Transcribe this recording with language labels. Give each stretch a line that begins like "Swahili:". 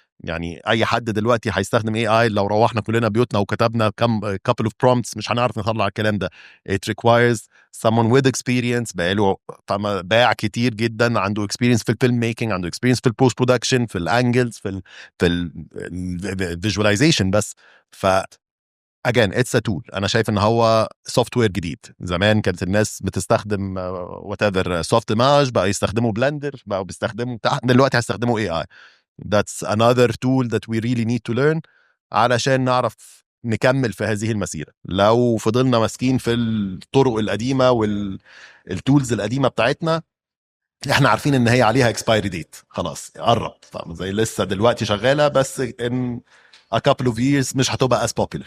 Arabic: يعني اي حد دلوقتي هيستخدم اي اي، لو روحنا كلنا بيوتنا وكتبنا كم couple of prompts مش هنعرف نطلع الكلام ده. it requires someone with experience، بقاله باع كتير جدا، عنده experience في الفيلم ميكينج، عنده experience في البوست برودكشن، في الانجلز، في الفيجواليزيشن.
English: بس ف again it's a tool.
Arabic: انا شايف ان هو سوفت وير جديد. زمان كانت الناس بتستخدم whatever سوفت ماج، بقى يستخدموا بلندر، بقوا بيستخدموا دلوقتي هيستخدموا اي اي.
English: that's another tool that we really need to learn علشان نعرف نكمل في هذه المسيرة.
Arabic: لو فضلنا ماسكين في الطرق القديمة والتولز القديمة بتاعتنا، احنا عارفين ان هي عليها expiry date، خلاص قرب، زي لسه دلوقتي شغالة بس in a couple of years مش هتبقى as popular.